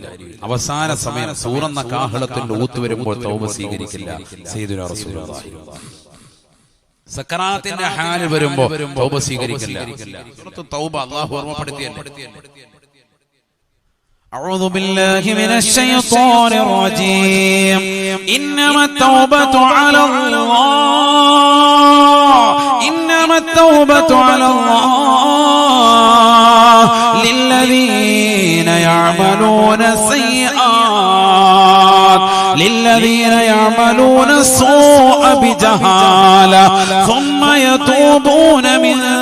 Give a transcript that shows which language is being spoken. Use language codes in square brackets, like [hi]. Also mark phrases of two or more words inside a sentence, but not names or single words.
[ml] അവസാന സമയം സൂറന്ന കാഹളത്തിന്റെ ഊത്ത് വരുമ്പോൾ തൗബ സ്വീകരിക്കില്ല. [ar] سيدنا رسول الله [ml] സക്കറാത്തിന്റെ ഹാല് വരുമ്പോ തൗബ സ്വീകരിക്കില്ല. സൂറത്ത് തൗബ അല്ലാഹു ഓർമ്മപ്പെടുത്തിയല്ലേ. [ar] أعوذ بالله من الشيطان الرجيم إنما التوبة على الله إنما التوبة على الله للذين يعملون السيئات للذين يعملون السوء بجهالة ثم يتوبون من